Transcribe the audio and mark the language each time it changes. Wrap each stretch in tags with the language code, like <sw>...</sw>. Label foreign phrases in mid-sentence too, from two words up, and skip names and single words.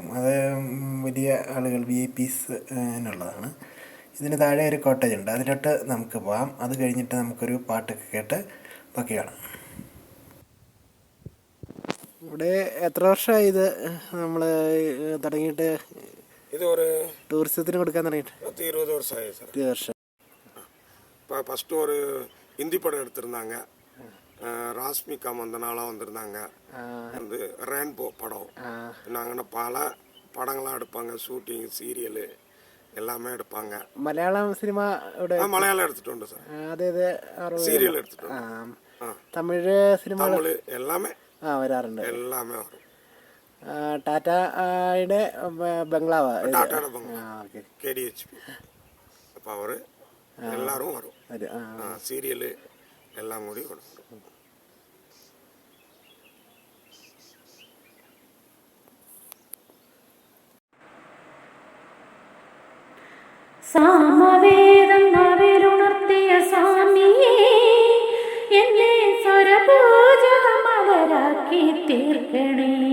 <ml>അത് വലിയ ആളുകൾ VIPs എന്നുള്ളതാണ്. ഇതിന് താഴെ ഒരു കോട്ടേജ് ഉണ്ട്, അതിലോട്ട് നമുക്ക് പോകാം. അത് കഴിഞ്ഞിട്ട് നമുക്കൊരു പാട്ടൊക്കെ കേട്ട് ബാക്കി കാണാം. ഇവിടെ എത്ര വർഷമായി ഇത് നമ്മൾ തുടങ്ങിയിട്ട്?</ml> <ta>இது ஒரு</ta> <ml>ടൂറിസത്തിന് കൊടുക്കാൻ തുടങ്ങിയിട്ട്</ml> <ta>20 வருஷம் ஆகுது சார்.</ta> <ml>20 വർഷം.</ml> <ta>இப்போ ஃபஸ்ட்டு ஒரு ஹிந்தி படம் எடுத்திருந்தாங்க. ராஷ்மிகா மந்தனாலாம் வந்திருந்தாங்க. வந்து ரெயின்போ படம். நாங்கன்னா பல படங்களாம் எடுப்பாங்க. ஷூட்டிங், சீரியலு எல்லாமே எடுப்பாங்க.</ta> <ml>മലയാളം സിനിമ ഇവിടെ</ml> <ta>மலையாளம் எடுத்துட்டு சார்.</ta> <ml>അതായത്</ml> <ta>சீரியல் எடுத்துட்டு</ta> <ml>തമിഴ് സിനിമ</ml> <ta>தமிழ் எல்லாமே</ta> <ml>വരാറുണ്ട്.</ml> <ta>எல்லாமே வரும்.</ta> <ml>ടാറ്റയുടെ ബംഗ്ലാവ്,</ml> <ta>டாட்டாட பங்களா, KDHP. அப்போ அவர் எல்லாரும் வரும். சீரியலு எல்லாம் கூடி வரும்.</ta> <ml>സാമവേദം നവിലുണർത്തിയ സ്വാമിയേ, എന്നെ സ്വരപൂജ മലരാക്കി തീർക്കണേ.</ml>